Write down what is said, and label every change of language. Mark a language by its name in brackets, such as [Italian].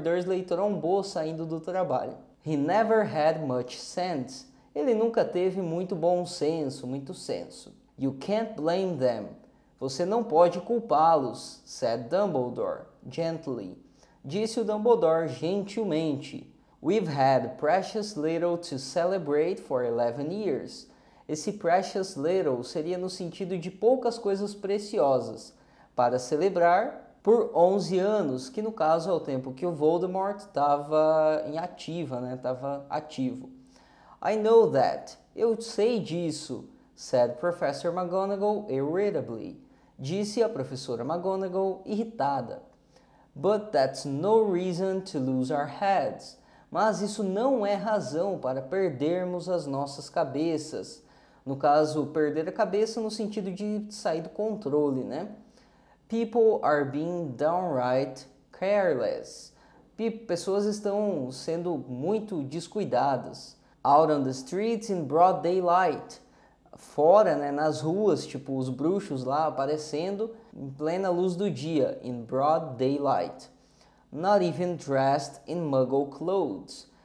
[Portuguese] Dursley trombou saindo do trabalho. [English] He never had much sense. [Portuguese] Ele nunca teve muito bom senso, muito senso. [English] You can't blame them. [Portuguese] Você não pode culpá-los, [English] said Dumbledore, gently. [Portuguese] Disse o Dumbledore gentilmente. [English] We've had precious little to celebrate for 11 years. [Portuguese] Esse precious little seria no sentido de poucas coisas preciosas para celebrar por 11 anos, que no caso é o tempo que o Voldemort estava em ativa, né? Estava ativo. [English] I know that. [Portuguese] Eu sei disso, [English] said Professor McGonagall irritably. [Portuguese] Disse a professora McGonagall irritada. [English] But that's no reason to lose our heads. [Portuguese] Mas isso não é razão para perdermos as nossas cabeças. No caso, perder a cabeça no sentido de sair do controle, né? [English] People are being downright careless. [Portuguese] Pessoas estão sendo muito descuidadas. [English] Out on the streets in broad daylight. [Portuguese] Fora, né, nas ruas, tipo os bruxos lá aparecendo em plena luz do dia. [English] In broad daylight. Not even dressed in muggle clothes.